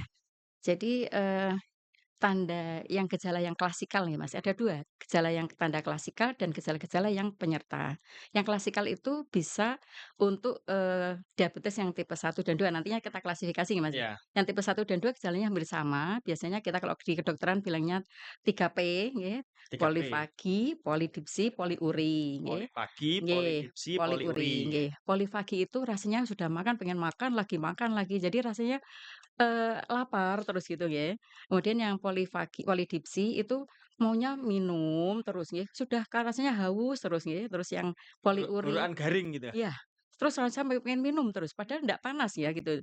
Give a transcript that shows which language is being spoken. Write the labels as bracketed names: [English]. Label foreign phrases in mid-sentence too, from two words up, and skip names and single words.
[Indonesian] Jadi, tanda yang gejala yang klasikal nih Mas, ada 2 gejala yang tanda klasikal dan gejala-gejala yang penyerta. Yang klasikal itu bisa untuk, diabetes yang tipe 1 dan 2 nantinya kita klasifikasi ya Mas ya. Iya, Yang tipe 1 dan 2 gejalanya hampir sama, biasanya kita kalau di kedokteran bilangnya 3P nggih, 3P, polifagi, polidipsi, poliuri nggih. polifagi, Nggih, polidipsi, poliuri. poliuri nggih. Polifagi itu rasanya sudah makan, pengen makan lagi, jadi rasanya lapar terus gitu nggih. Kemudian yang polidipsi itu maunya minum terus nggih, sudah rasanya haus terus nggih, terus yang poliuri Tenggorokan garing gitu ya? iya, terus sampai pengen minum terus, padahal ndak panas ya gitu.